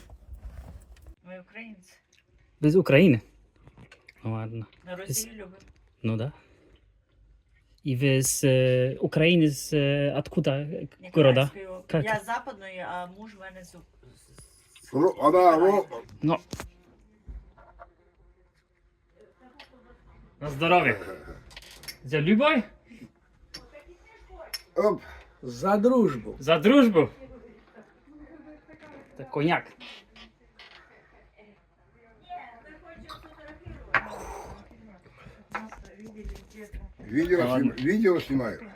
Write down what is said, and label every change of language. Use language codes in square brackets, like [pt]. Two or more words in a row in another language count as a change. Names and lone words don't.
[ru] Мы украинцы. [pl] Wy z Ukrainy. No ładno. [ru] На Россию любим. Ну да. И вы с Украины, откуда города? [uk] Ніколаївської. [ru] Как? [uk] Я з западної, а муж в мене з [ru] Ну. На здоровье. За любовь? Оп. За дружбу. За дружбу? Это коньяк. Видео снимаю.